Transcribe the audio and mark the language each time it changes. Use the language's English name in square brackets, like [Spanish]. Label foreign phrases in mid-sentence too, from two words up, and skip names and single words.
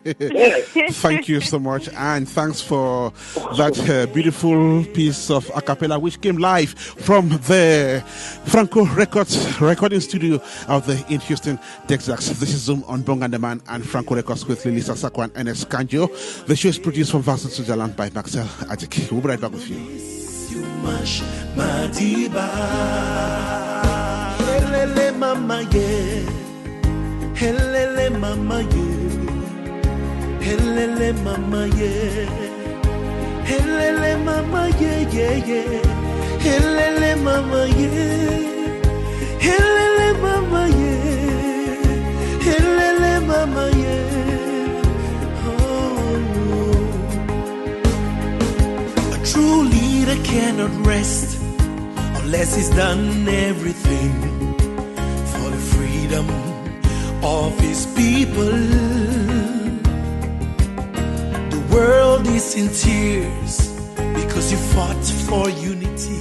[English] Thank you so much, and thanks for that beautiful piece of a cappella which came live from the Franco Records recording studio in Houston, Texas. This is Zoom on Bonghan and Franco Records with Lilisa Sakwa and Ernest Kanjo. The show is produced from Vassal, Switzerland by Maxel Adik. We'll be right back with you. You much, Madiba. Helele mama ye, helele mama ye, helele mama ye, helele mama ye ye, helele mama ye, helele mama ye, helele mama ye. True leader cannot rest unless he's done everything for the freedom of his people. The world is in tears because you fought for unity.